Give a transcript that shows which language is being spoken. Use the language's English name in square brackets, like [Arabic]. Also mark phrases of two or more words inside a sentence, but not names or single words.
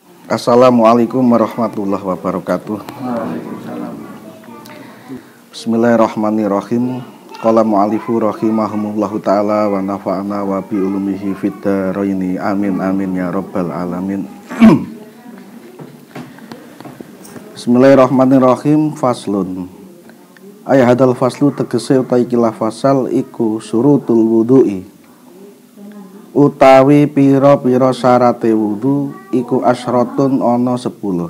[Arabic] السلام عليكم ورحمة الله وبركاته. بسم الله الرحمن الرحيم. قال المؤلف رحمهم الله تعالى ونفعنا وبعلومه في الدارين. آمين آمين يا رب العالمين. بسم الله الرحمن الرحيم. Faslun. هذا الفصل [Javanese] tegese utawi ikilah fasal iku [Arabic] شروط الوضوء. [Javanese] Utawi pira-pira syarate wudu iku asyrotun ana 10.